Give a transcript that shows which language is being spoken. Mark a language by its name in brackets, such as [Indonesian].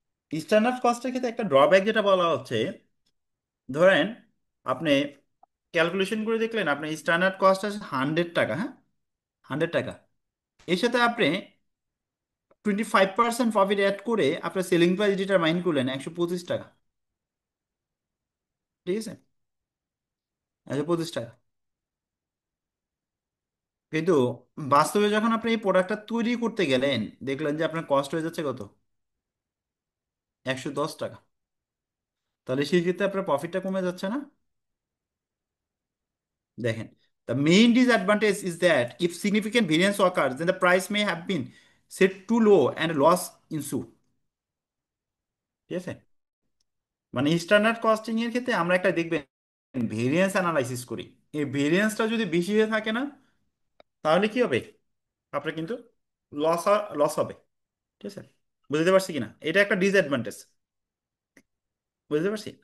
[Bangla] Standard কস্টের ক্ষেত্রে একটা drawback যেটা বলা হচ্ছে, ধরেন আপনি ক্যালকুলেশন করে দেখলেন আপনার স্ট্যান্ডার্ড কস্ট আছে 100 টাকা, হ্যাঁ, 100 টাকা, এর সাথে আপনি 25% প্রফিট অ্যাড করে আপনার সেলিং প্রাইস ডিটারমাইন করলেন 125 টাকা, ঠিক আছে, 125 টাকা। কিন্তু বাস্তবে যখন আপনি এই প্রোডাক্টটা তৈরি করতে গেলেন দেখলেন যে আপনার কস্ট হয়ে যাচ্ছে কত, 110 টাকা, তাহলে সেই ক্ষেত্রে আপনার প্রফিটটা কমে যাচ্ছে না? [English] দেখেন, the main disadvantage is that if significant variance occurs then the price may have been set too low and loss ensue, ঠিক আছে? [Bangla] মানে স্ট্যান্ডার্ড কস্টিং এর ক্ষেত্রে আমরা একটা দেখবেন ভেরিয়েন্স অ্যানালাইসিস করি, এই ভেরিয়েন্সটা যদি বেশি হয়ে থাকে না তাহলে কি হবে, আপনার কিন্তু লস লস হবে, ঠিক আছে? বুঝতে পারছি কিনা, এটা একটা ডিসঅ্যাডভান্টেজ, বুঝতে পারছি।